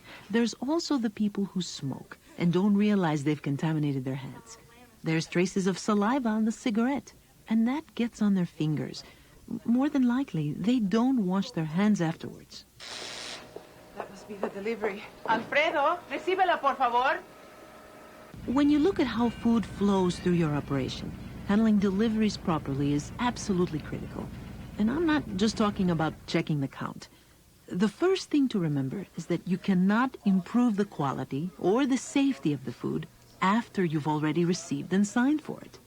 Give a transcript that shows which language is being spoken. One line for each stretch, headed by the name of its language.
English: There's also the people who smoke and don't realize they've contaminated their hands. There's traces of saliva on the cigarette, and that gets on their fingers. More than likely, they don't wash their hands afterwards. That must be the delivery.
Spanish: Alfredo, recíbela, por favor.
English: When you look at how food flows through your operation, handling deliveries properly is absolutely critical. And I'm not just talking about checking the count. The first thing to remember is that you cannot improve the quality or the safety of the food after you've already received and signed for it.